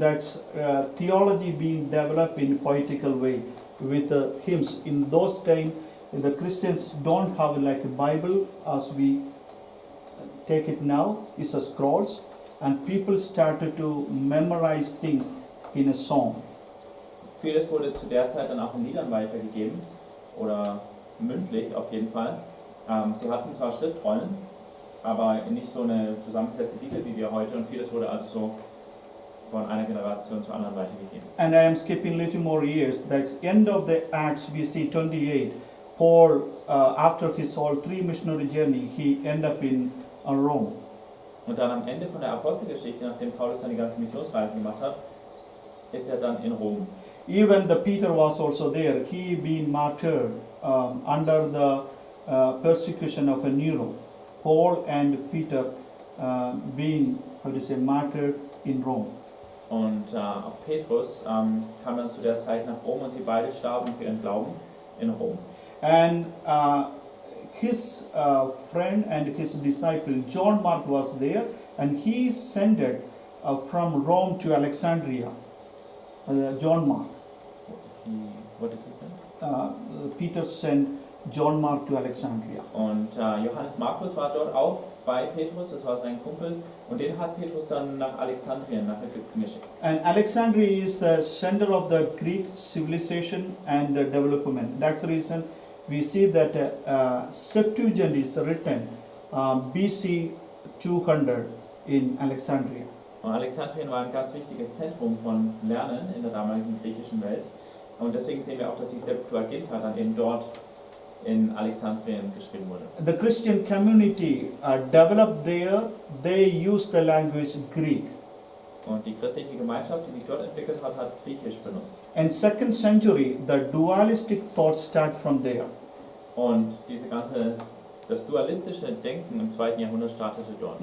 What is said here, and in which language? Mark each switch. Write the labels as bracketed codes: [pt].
[en] That's theology being developed in a poetical way with hymns. In those times, the Christians don't have like a Bible as we take it now. It's a scrolls, and people started to memorize things in a song. [de] Vieles wurde zu der Zeit dann auch in Liedern weitergegeben oder mündlich auf jeden Fall. Sie hatten zwar Schriftrollen, aber nicht so eine zusammengesetzte Bibel wie wir heute, und vieles wurde also so von einer Generation zur anderen weitergegeben. [en] And I am skipping a little more years. That's end of the Acts. We see 28. Paul, after his all 3 missionary journey, he end up in Rome. [de] Und dann am Ende von der Apostelgeschichte, nachdem Paulus seine ganze Missionsreise gemacht hat, ist er dann in Rom. [en] Even the Peter was also there. He been martyred under the persecution of a Nero. Paul and Peter being, martyred in Rome. [de] Und auch Petrus kam dann zu der Zeit nach Rom, und sie beide starben für ihren Glauben in Rom. [en] And his friend and his disciple John Mark was there, and he sent from Rome to Alexandria. John Mark. What did he say? Peter sent John Mark to Alexandria. [de] Und Johannes Markus war dort auch bei Petrus, das war sein Kumpel, und den hat Petrus dann nach Alexandrien, nach Ägypten geschickt. [en] And Alexandria is the center of the Greek civilization and the development. That's the reason we see that Septuagint is written BC 200 in Alexandria. [de] Und Alexandrien war ein ganz wichtiges Zentrum von Lernen in der damaligen griechischen Welt. Und deswegen sehen wir auch, dass die Septuaginta dann eben dort in Alexandrien geschrieben wurde. [en] The Christian community developed there. They used the language Greek. [de] Und die christliche Gemeinschaft, die sich dort entwickelt hat, hat Griechisch benutzt. [en] In 2nd century, the dualistic thought start from there. [de] Und das dualistische Denken im 2. Jahrhundert startete dort.